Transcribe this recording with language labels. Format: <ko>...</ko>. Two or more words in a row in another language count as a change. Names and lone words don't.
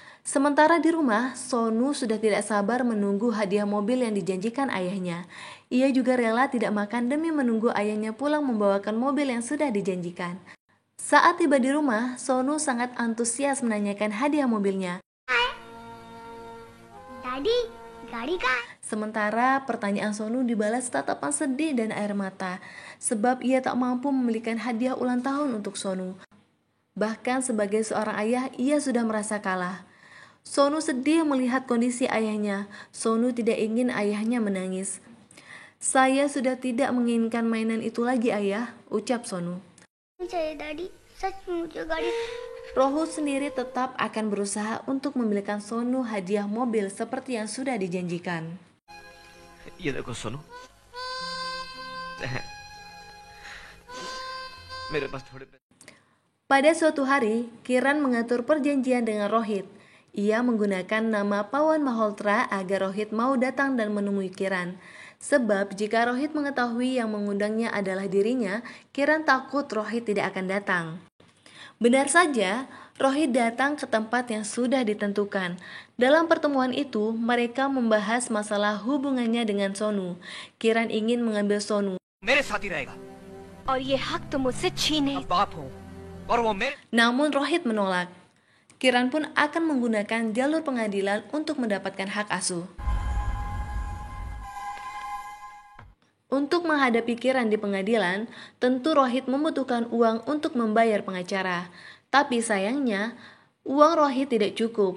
<id>Sementara di rumah, Sonu sudah tidak sabar menunggu hadiah mobil yang dijanjikan ayahnya. Ia juga rela tidak makan demi menunggu ayahnya pulang membawakan mobil yang sudah dijanjikan. Saat tiba di rumah, Sonu sangat antusias menanyakan hadiah mobilnya.</id> <hi>डैडी गाड़ी कहाँ है?</hi> <id>Sementara pertanyaan Sonu dibalas tatapan sedih dan air mata, sebab ia tak mampu membelikan hadiah ulang tahun untuk Sonu. Bahkan sebagai seorang ayah, ia sudah merasa kalah. Sonu sedih melihat kondisi ayahnya. Sonu tidak ingin ayahnya menangis. "Saya sudah tidak menginginkan mainan itu lagi, ayah," ucap Sonu.</id> <hi>नहीं चाहिए डैडी, सच में मुझे गाड़ी</hi> <id>Rohut sendiri tetap akan berusaha untuk membelikan Sonu hadiah mobil seperti yang sudah dijanjikan.</id> <hi>ये देखो सोनू, मेरे पास थोड़े पैसे।</hi> <id>Pada suatu hari, Kiran mengatur perjanjian dengan Rohit. Ia menggunakan nama Pawan Malhotra agar Rohit mau datang dan menemui Kiran. Sebab jika Rohit mengetahui yang mengundangnya adalah dirinya, Kiran takut Rohit tidak akan datang. Benar saja, Rohit datang ke tempat yang sudah ditentukan. Dalam pertemuan itu, mereka membahas masalah hubungannya dengan Sonu. Kiran ingin mengambil Sonu.</id> <hi>मेरे साथ ही रहेगा। और ये हक तो मुझसे छीने अब बाप हो और वो मेरे।</hi> <id>Namun Rohit menolak. Kiran pun akan menggunakan jalur pengadilan untuk mendapatkan hak asuh. Untuk menghadapi Kiran di pengadilan, tentu Rohit membutuhkan uang untuk membayar pengacara. Tapi sayangnya, uang Rohit tidak cukup.</id>